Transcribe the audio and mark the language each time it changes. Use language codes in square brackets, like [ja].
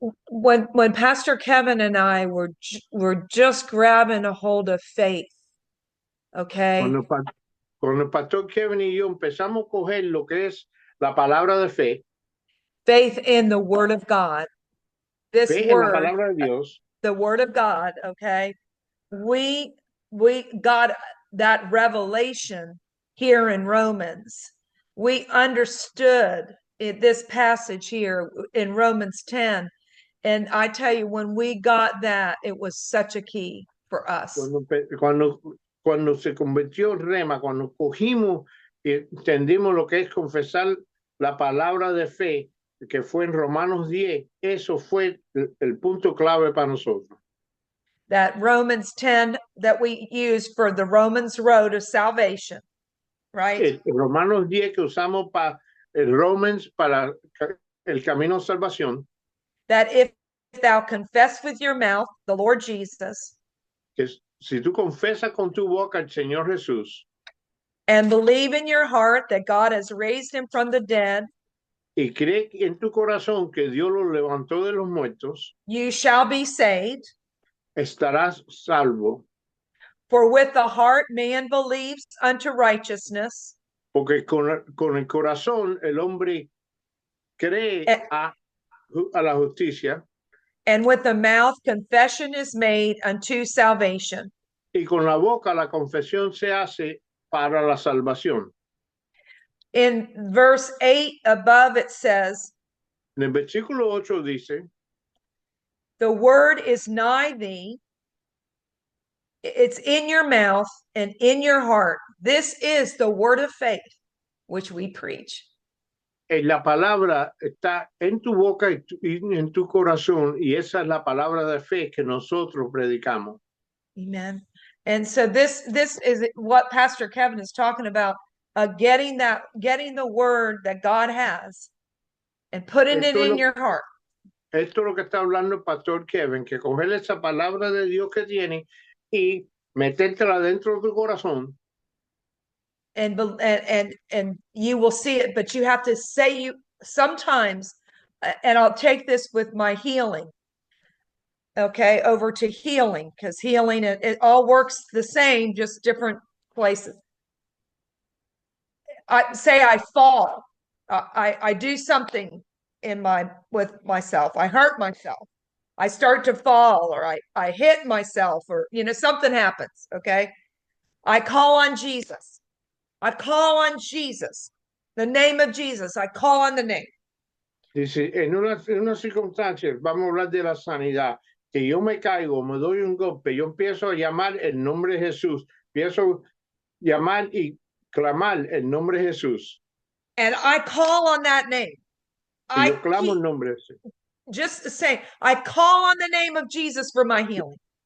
[en] When Pastor Kevin and I were just grabbing a hold of faith, okay? [es] Cuando el pastor Kevin y yo empezamos a coger lo que es la palabra de fe, [en] Faith in the Word of God. This [es] fe en la [en] word, [es] palabra de Dios, [en] the Word of God, okay? we got that revelation here in Romans. We understood this passage here in Romans 10. And I tell you, when we got that, it was such a key for us. [es] Cuando se convirtió en rema, cuando cogimos y entendimos lo que es confesar la palabra de fe, que fue en Romanos 10, eso fue el punto clave para nosotros. [en] That Romans 10 that we use for the Romans road of salvation, right? [es] Romanos 10 que usamos para el Romans, para el camino de salvación. [en] That if thou confess with your mouth the Lord Jesus, [es] que si tú confesas con tu boca al Señor Jesús, [en] and believe in your heart that God has raised him from the dead, [es] y crees en tu corazón que Dios lo levantó de los muertos, [en] you shall be saved. [es] Estarás salvo. [en] For with the heart man believes unto righteousness, [es] Porque con el corazón el hombre cree a la justicia, [en] and with the mouth confession is made unto salvation. [es] y con la boca la confesión se hace para la salvación. [en] In verse 8 above it says, [es] En el versículo 8 dice, [en] the word is nigh thee, it's in your mouth and in your heart. This is the word of faith which we preach. [es] La palabra está en tu boca y en tu corazón, y esa es la palabra de fe que nosotros predicamos. Amen. [en] And so this is what Pastor Kevin is talking about, getting the word that God has and putting it in your heart. [es] Esto es lo que está hablando el Pastor Kevin, que coger esa palabra de Dios que tiene y metértela dentro de tu corazón. [en] And you will see it, but you have to say you sometimes, and I'll take this with my healing, okay, over to healing, because healing, it all works the same, just different places. I fall, I do something with myself, I hurt myself, I start to fall, or I hit myself, or something happens, okay, I call on Jesus. I call on Jesus, the name of Jesus. I call on the name. [es] Dice, en una circunstancia, vamos a hablar de la sanidad, que yo me caigo, me doy un golpe, yo empiezo a llamar el nombre de Jesús, empiezo a llamar y clamar el nombre de Jesús. [en] And I call on that name. [es] Yo clamo el nombre de Jesús. [en] Just to say, I call on the name of Jesus for my healing.